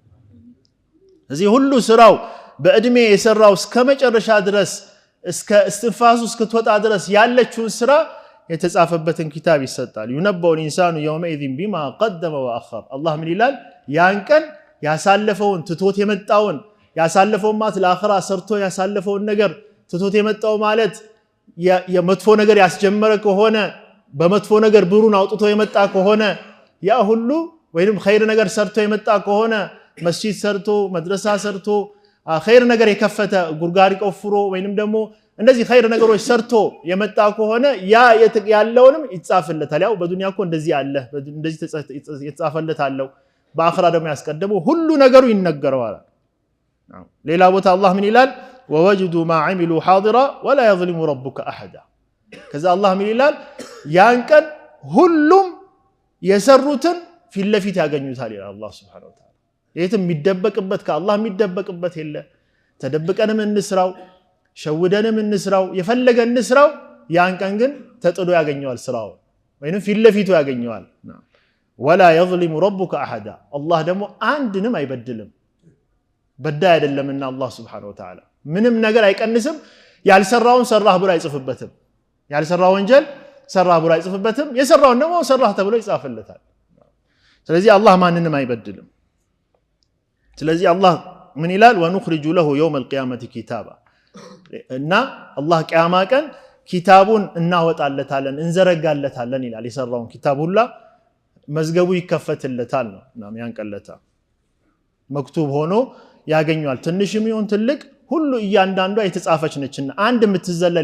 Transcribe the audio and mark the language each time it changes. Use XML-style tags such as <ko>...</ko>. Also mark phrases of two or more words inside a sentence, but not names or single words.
<am>እዚህ ሁሉ ስራው በእድሜ የሰራው እስከመጨረሻ ድረስ እስከ እስትንፋሱ እስከተወጣ ድረስ ያለችውን ስራ የተጻፈበትን ኪታብ ይሰጣል</am> <ar>ينبأ الانسان يومئذ بما قدم واخر</ar> <am>الله ምን ይላል ያን ቀን ያሳለፈውን ትቶት የመጣውን ያሳለፈውን ማለት ለአኺራ ሰርቶ ያሳለፈውን ነገር ትቶት የመጣው ማለት የመጥፎ ነገር ያስጀመረ ከሆነ በመጥፎ ነገር ብሩን አውጥቶ የመጣ ከሆነ ያ ሁሉ ወይንም ኸይር ነገር ሰርቶ የመጣ ከሆነ መስጂድ ሰርቶ መድረሳ ሰርቶ ኸይር ነገር የከፈተ ጉርጋሪ ቆፍሮ ወይንም ደግሞ እንደዚህ ኸይር ነገሮች ሰርቶ የመጣ ከሆነ ያ ያለውንም ይጻፍለታል ያው በዱንያ እኮ እንደዚህ አለ እንደዚህ ይጻፍለታል በአኺራ ደግሞ ያስቀደመው ሁሉ ነገሩ ይነገረዋል ሌላ ቦታ አላህ ምን ይላል</am> <ar>ووجدوا ما عملوا حاضرا ولا يظلم ربك احد</ar> <am>ከዛ አላህ ምን ይላል ያን ቀን ሁሉም የሰሩትን ፊት ለፊት ያገኙታል ይላል አላህ</am> <ar>سبحانه وتعالى</ar> <am>የትም የሚደበቅበት ከአላህ የሚደበቅበት የለ ተደብቀንም እንስራው ሸውደንም እንስራው የፈለገን እንስራው ያን ቀን ግን ተጥሎ ያገኘዋል ስራው ወይንም ፊት ለፊቱ ያገኘዋል</am> <ar>ولا يظلم ربك احد</ar> <am>አላህ ደግሞ አንድንም አይበድልም በዳ አይደለምና አላህ</am> <ar>سبحانه وتعالى</ar> <am>ምንም ነገር አይቀንስም ያልሰራውን ሰራህ ብሎ አይጽፍበትም ያልሰራው ወንጀል ሰራህ ብሎ አይጽፍበትም የሰራውን ደግሞ ሰራህ ተብሎ ይጻፍለታል ስለዚህ አላህ ማንንም አይበድልም ስለዚህ አላህ ምን ይላል</am> <ar>ونخرج له يوم القيامه كتابا</ar> <am>እና አላህ ቂያማ ቀን ኪታቡን እናወጣለታለን እንዘረጋለታለን ይላል የሰራውን ኪታብ ሁላ መዝገቡ ይከፈትለታል ነው እናም ያንቀለታ መክቱብ ሆኖ ያገኛል ትንሽም ይሁን ትልቅ ሁሉ እያንዳንዷ የተጻፈች ነችና አንድ የምትዘለል</am>